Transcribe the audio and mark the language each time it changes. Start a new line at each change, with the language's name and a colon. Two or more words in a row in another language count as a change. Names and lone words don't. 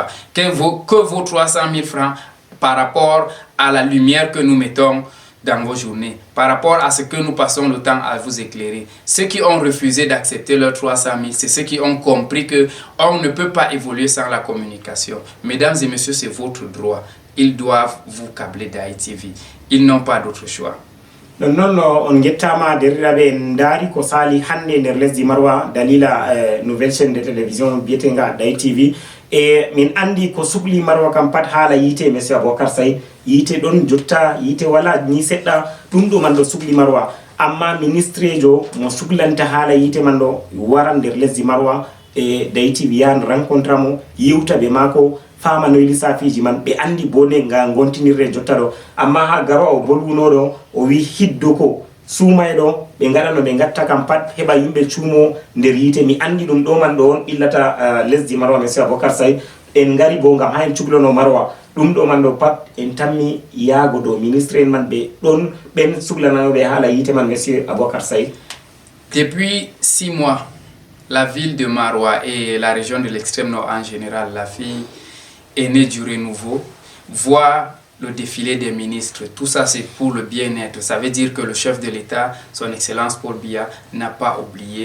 French: Que vaut 300 000 francs par rapport à la lumière que nous mettons dans vos journées, par rapport à ce que nous passons le temps à vous éclairer? Ceux qui ont refusé d'accepter leurs 300 000, c'est ceux qui ont compris qu'on ne peut pas évoluer sans la communication. Mesdames et messieurs, c'est votre droit. Ils doivent vous câbler Day TV. Ils n'ont pas d'autre choix.
Fula: Non, on gettama deriraɓe en daari ko sali hande nder lesdi Marwa dalila
French: nouvelle chaîne de télévision
Fula: biyetenga Day TV e min andi ko subli Marwa kam pat haala yite monsieur Aboubakar Saïd yite ɗon jotta yite wala ni seɗɗa ɗum ɗo man ɗo subli Marwa amma ministre jo mo sublanta haala yite man ɗo waran nder lesdi Marwa e Day TV yan rencontre mo yewta ɓe mako fama no lissafiji man ɓe andi bone nga gontinirre jotta ɗo amma ha garo o bolwunoɗo o wi hiddo ko suumayɗo ɓe gaɗano ɓe gatta kam pat heɓa yimɓe cuumo nder yite mi andi ɗum ɗo man ɗo on ɓillata lesdi Marwa monsieur Aboubakar Saïd en gari bo gam ha en cuklono Marwa ɗum ɗo man ɗo pat en tammi yaago ɗo ministre en man ɓe ɗon ɓen suglananoɓe haala yite man monsieur Aboubakar Saïd.
French: Depuis 6 mois, la ville de Marwa et la région de l'extrême nord en général, la fille aînée du renouveau, voit le défilé des ministres. Tout ça, c'est pour le bien-être. Ça veut dire que le chef de l'État, son Excellence Paul Biya, n'a pas oublié.